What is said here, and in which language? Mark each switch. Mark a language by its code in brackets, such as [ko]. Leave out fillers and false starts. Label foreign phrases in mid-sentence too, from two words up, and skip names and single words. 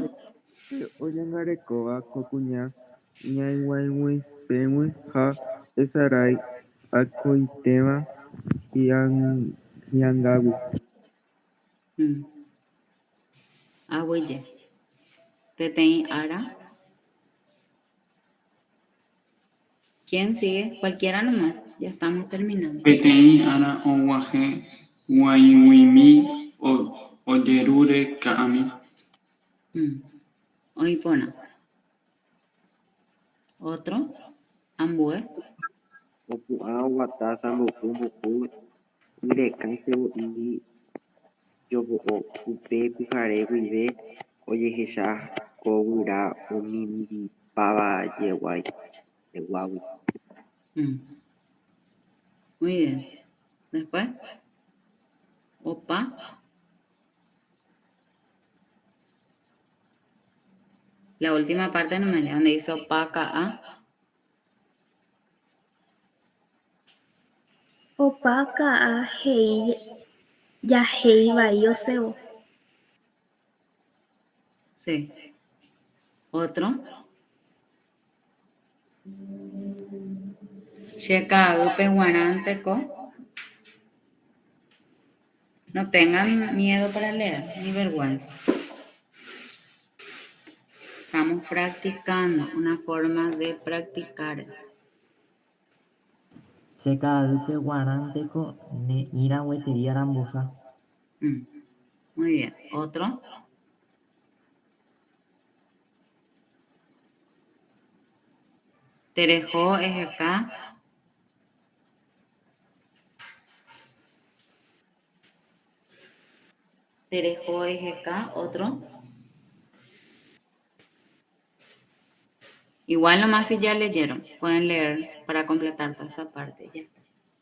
[gn] Oñangarekóva ko kuña ñaiguaig̃uiséigui ha hesarái akóitéva hi'angágui. Agüeye. Peteĩ ára. [es] ¿Quién sigue? Cualquiera nomás. Ya estamos terminando. [gn] Peteĩ ára og̃uahẽ g̃uaig̃uimi ojerure ka'ami. Oipona. Otro. Ambue. Opu'ã oguata sãmbo'u yrekã chevoi jovo'o upe pyhare guive ojehecha ko guyra omimbipavajeguágui. [es] Muy bien. Después. Opa. La última parte no me leo, donde dice opaca a. [gn] Opa ka'a jahéi vai osẽvo. [es] Sí. Otro. [gn] Cheka'ýpe g̃uarãnteko. [es] No tengan miedo para leer, ni vergüenza. Estamos practicando, una forma de practicar. [gn] Cheka'ýpe g̃uarãnteko ne'írã gueteri arambosa. [es] Muy bien. Otro. [gn] Tereho ejeka. Tereho ejeka. [es] Otro. Igual nomás si ya leyeron, pueden leer para completar toda esta parte. Ya está.